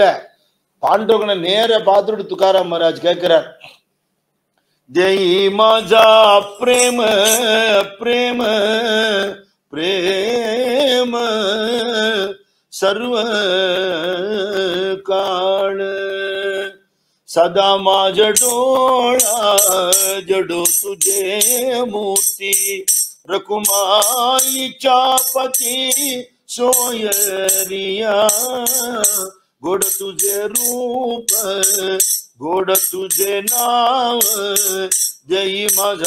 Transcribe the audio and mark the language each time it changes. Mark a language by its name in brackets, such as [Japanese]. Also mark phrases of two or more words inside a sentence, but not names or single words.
[Tamil] பாண்டவனை நேர பார்த்துட்டு துக்காராம் மகாராஜ் கேட்கிறார், [Marathi] जय माझा प्रेम प्रेम प्रेम सर्व काल सदा माझा डोळा जडो तुझे मूर्ती रकुमाईच्या पती सोयरिया गोड तुझे रूप गोड तुझे नाव जय माझा